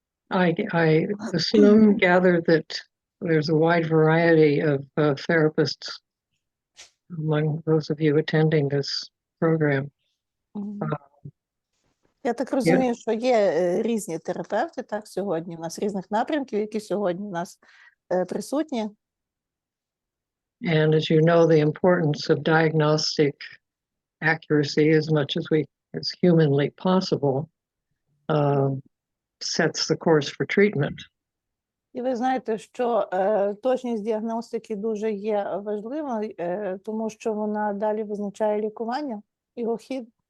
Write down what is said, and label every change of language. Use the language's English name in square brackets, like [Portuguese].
[English] I assume, gather that there's a wide variety of therapists among those of you attending this program. [Ukrainian] Я так розумію, що є різні терапевти, так, сьогодні у нас різних напрямків, які сьогодні у нас присутні. [English] And as you know, the importance of diagnostic accuracy, as much as humanly possible, sets the course for treatment. [Ukrainian] І ви знаєте, що точність діагностики дуже є важливою, тому що вона далі визначає лікування, його хід.